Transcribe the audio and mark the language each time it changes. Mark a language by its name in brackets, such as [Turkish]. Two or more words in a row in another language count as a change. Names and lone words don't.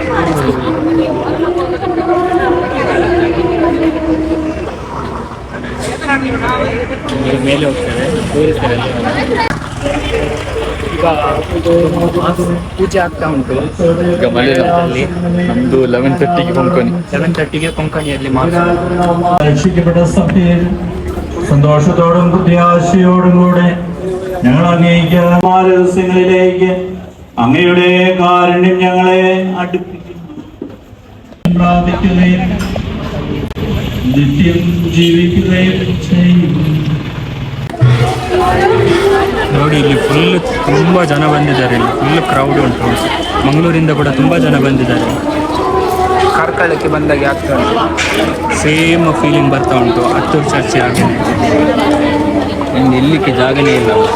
[Kannada] ಮೇಲೆ ಹೋಗ್ತಾರೆ, ತೋರಿಸ್ತಾರೆ. ಈಗ ಪೂಜೆ ಆಗ್ತಾ ಉಂಟು. ಈಗ ಮಲಯಾಳದಲ್ಲಿ ನಮ್ದು 11:30ಗೆ ಕೊಂಕಣಿ. 11:30ಗೆ ಕೊಂಕಣಿಯಲ್ಲಿ [Malayalam] രക്ഷിക്കപ്പെട്ട സഭയിൽ സന്തോഷത്തോടും പ്രത്യാശയോടും കൂടെ ഞങ്ങൾ അങ്ങേക്ക് രഹസ്യങ്ങളിലേക്ക് അങ്ങയുടെ കാരുണ്യം ഞങ്ങളെ അടുപ്പിക്കുന്നു, പ്രാപിക്കുകയും നിത്യം ജീവിക്കുകയും ചെയ്യും. [Kannada] ನೋಡಿ, ಇಲ್ಲಿ ಫುಲ್ ತುಂಬ ಜನ ಬಂದಿದ್ದಾರೆ. ಇಲ್ಲಿ [English] full crowd [Kannada] ಉಂಟು. ಮಂಗಳೂರಿಂದ ಕೂಡ ತುಂಬ ಜನ ಬಂದಿದ್ದಾರೆ. ಕಾರ್ಕಳಕ್ಕೆ ಬಂದಾಗೆ ಆಗ್ತಾ ಉಂಟು. [English] same feeling [Kannada] ಬರ್ತಾ ಉಂಟು. ಹತ್ತೂರು ಚರ್ಚೆ ಆಗಿದೆ. ನಂಗೆ ಎಲ್ಲಿಕ್ಕೆ ಜಾಗನೇ ಇಲ್ಲ.